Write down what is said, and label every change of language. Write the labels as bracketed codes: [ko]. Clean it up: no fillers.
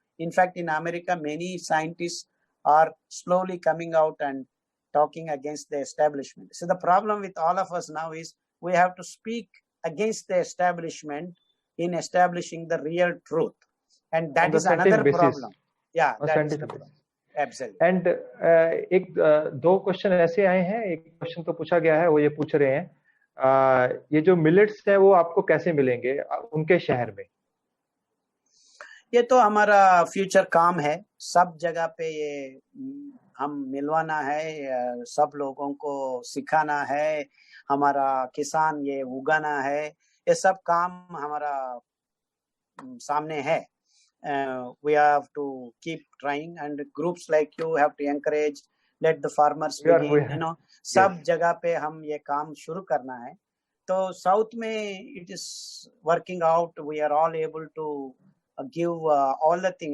[en] In fact, in America, many scientists are slowly coming out and talking against the establishment. So the problem with all of us now is we have to speak against the establishment in establishing the real truth. And that is another problem. Yeah, that is the problem. Absolutely. [hi] And एक दो question ऐसे आए हैं. एक question तो पूछा गया है, वो ये पूछ रहे हैं ये जो मिलेट्स है वो आपको कैसे मिलेंगे उनके शहर में? ये तो हमारा फ्यूचर काम है. सब जगह पे ये हम मिलवाना है, सब लोगों को सिखाना है, हमारा किसान ये उगाना है, ये सब काम हमारा सामने है. [en] We have to keep trying, and groups like you have to encourage, let the farmers begin, you know, [hi] सब जगह पे हम ये काम शुरू करना है. तो साउथ में [en] it is working out. We are all able to give all the thing.